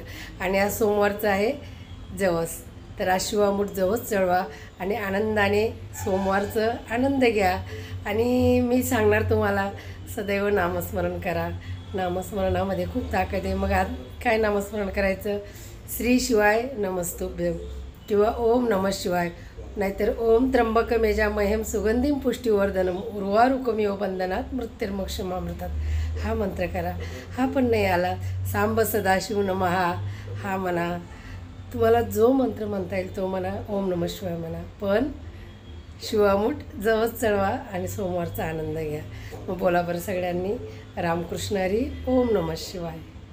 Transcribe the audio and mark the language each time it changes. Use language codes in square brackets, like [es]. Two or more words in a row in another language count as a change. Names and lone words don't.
[mr] आणि आज सोमवारचं आहे जवस. तर आज शिवामूठ जवस चढवा आणि आनंदाने सोमवारचं आनंद घ्या. आणि मी सांगणार तुम्हाला सदैव नामस्मरण करा. नामस्मरणामध्ये खूप ताकद आहे. मग आज काय नामस्मरण करायचं? [sa] श्री शिवाय नमस्तुभ्यं किंवा ओम नमः शिवाय, नाहीतर ओम त्र्यंबकमेजा मह्यम सुगंधिम पुष्टिवर्धनम उर्वारुकमिव बंधनात मृत्युर्मोक्षमामृतात. [mr] हा मंत्र करा. हा पण नाही आला [sa] सांब सदाशिव नमहा [mr] हा म्हणा. तुम्हाला जो मंत्र म्हणता येईल तो म्हणा. [sa] ओम नमः शिवाय म्हणा. [mr] पण शिवामूठ जवस चढवा आणि सोमवारचा आनंद घ्या. मग बोला बरं सगळ्यांनी. रामकृष्ण हरी. [sa] ओम नमः शिवाय.